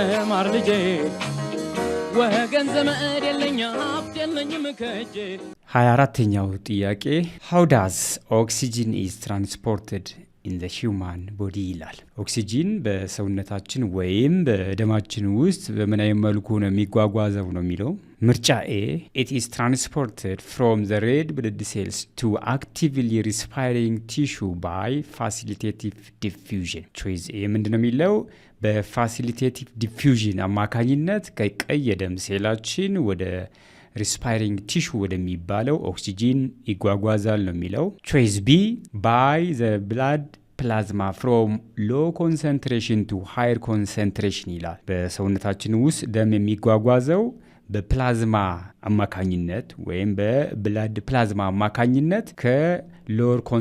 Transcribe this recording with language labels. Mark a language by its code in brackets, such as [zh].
[am] ማር ልጄ ወገን ዘመድ የለኝ ሀብት የለኝም ከእጄ 24ኛው ጥያቄ [en] How does oxygen is transported in the human body [am] ይላል። ኦክሲጂን በሰውነታችን ወይም በደማችን ውስጥ በምን አይነት መልኩ ነው የሚጓጓዘው ነው የሚለው። ምርጫ [en] A it is transported from the red blood cells to actively respiring tissue by facilitative diffusion. choice A [am] ምንድነው የሚለው በፋሲሊቴቲቭ ዲፊውዥን አማካኝነት ከቀይ የደም ሴላችን ወደ respiring tissue ወደሚባለው ኦክሲጂን ይጓጓዛል ነው የሚለው። [en] choice B by the blood plasma from low concentration to higher concentration [am] ይላል። በሰውነታችን ውስጥ ደም የሚጓጓዘው በፕላዝማ አማካኝነት ወይም በብላድ ፕላዝማ አማካኝነት ከሎር